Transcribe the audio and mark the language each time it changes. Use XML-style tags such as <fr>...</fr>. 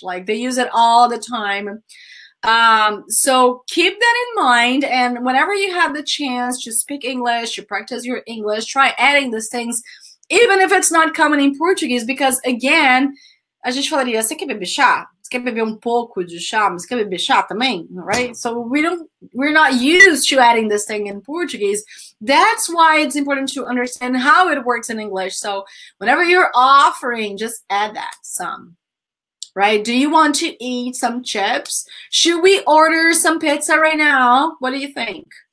<en>Like they use it all the time. So keep that in mind. And whenever you have the chance to speak English, to practice your English, try adding these things, even if it's not common in Portuguese, because again,</en> <pt>a gente falaria, você quer beber chá? Você quer beber pouco de chá? Mas você quer beber chá também?</pt> <en>Right? So we're not used to adding this thing in Portuguese. That's why it's important to understand how it works in English. So whenever you're offering, just add that, some. Right? Do you want to eat some chips? Should we order some pizza right now? What do you think?</en>